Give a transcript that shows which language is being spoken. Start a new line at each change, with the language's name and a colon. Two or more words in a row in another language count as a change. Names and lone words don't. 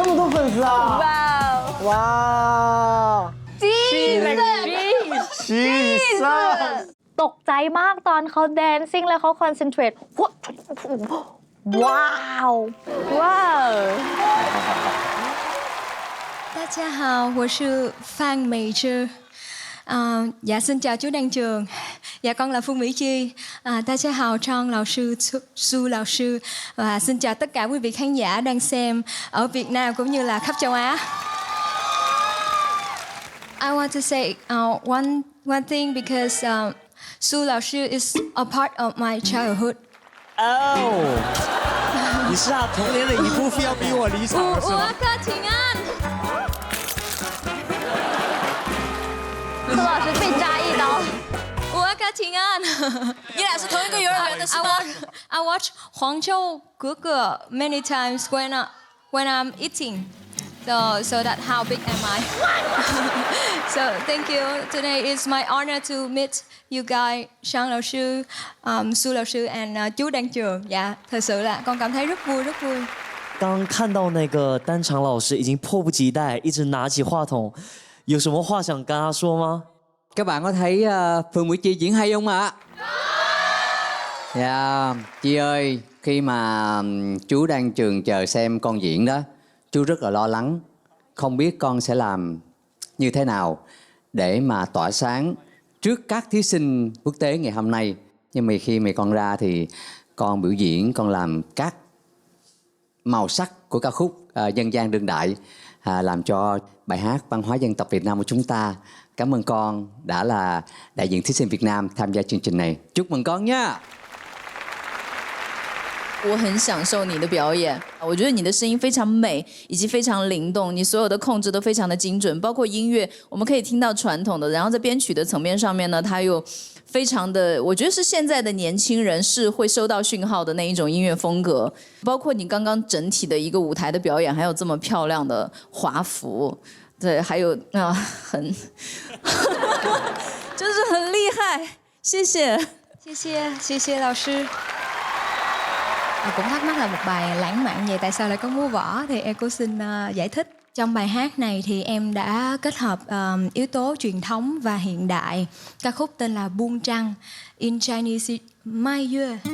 Chinese: 这么多粉丝啊！
English: wow. 哇
Thai: Jesus ตกใจมากตอนเขาแดนซิ่งแล้วเขาคอนเซนเทรตว้าวว้าว
Chinese: 大家好，我是 Phan Major.
Vietnamese: Dạ xin chào chú Đan Trường. Dạ con là Phương Mỹ Chi.
Chinese: 大家好 Trang 老师，Su 老师.
Vietnamese: Và xin chào tất cả quý vị khán giả đang xem ở Việt Nam cũng như là khắp châu Á.
English: I want to say one thing because Su lão sư is a part of my childhood.
Chinese: 哦，你是他童年的一部分，要逼我离场了是吗？苏老师被扎一刀。我跟平安，你俩是同一个幼儿园的是吗
English: I watch
Chinese: 黄秋哥哥
English: many times when I'm eating. So that how big am I? So thank you. Today is my honor to meet you guys, Sang lão sư, Su lão sư and chú Đan Trường.
Vietnamese: Dạ, thật sự là con cảm thấy rất vui, rất vui. 刚看到那个丹长老师已经迫不及待，一直拿起话筒，有什么话想跟他说吗？ Các bạn có thấy Phương Mỹ Chi diễn hay không ạ? Dạ, Chi ơi, khi mà chú đang trường chờ xem con diễn đó, chú rất là lo lắng, không biết con sẽ làm như thế nào để mà tỏa sáng trước các thí sinh quốc tế ngày hôm nay. Nhưng mà khi mà con ra thì con biểu diễn, con làm các màu sắc của ca khúc dân gian đương đại, làm cho bài hát văn hóa dân tộc Việt Nam của chúng ta. Cảm ơn con đã là đại diện thí sinh Việt Nam tham gia chương trình này. Chúc mừng con nha!
Chinese: 我很享受你的表演，我觉得你的声音非常美，以及非常灵动，你所有的控制都非常的精准，包括音乐，我们可以听到传统的，然后在编曲的层面上面呢，它又非常的，我觉得是现在的年轻人是会收到讯号的那一种音乐风格，包括你刚刚整体的一个舞台的表演，还有这么漂亮的华服，对，还有很，就是很厉害，谢谢，谢谢老师.
Vietnamese: Cũng thắc mắc là một bài lãng mạn vậy tại sao lại có múa võ thì em cũng xin giải thích. Trong bài hát này thì em đã kết hợp yếu tố truyền thống và hiện đại. Ca khúc tên là Buông Trăng,
English: in Chinese Mai Yue.